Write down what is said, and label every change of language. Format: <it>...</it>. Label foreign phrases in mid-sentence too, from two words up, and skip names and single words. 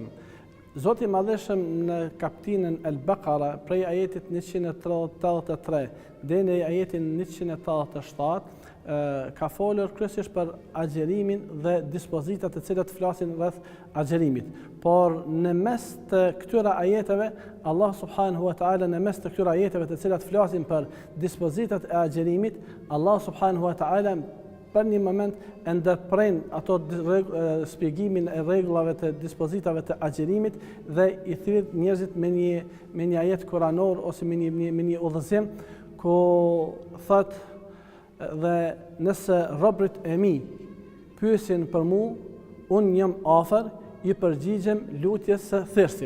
<sq>Zoti i Madhëshëm në kapitullin Al-Baqara prej ajetit 183 deri në ajetin 187 ka folur kryesisht për agjerimin dhe dispozitat të cilat flasin rreth agjerimit. Por në mes të këtyre ajeteve,</sq> <ar>الله سبحانه وتعالى</ar> <sq>në mes të këtyre ajeteve të cilat flasin për dispozitat e agjerimit,</sq> <ar>الله سبحانه وتعالى</ar> <sq>për një moment e ndërpren ato shpjegimin e rregullave të dispozitave të agjerimit dhe i thirr njerëzit me një ajet kuranor ose me një udhëzim ku thotë: "Dhe nëse robërit e mi pyesin për mua, unë jam afër, i përgjigjem lutjes së thirstit.</sq>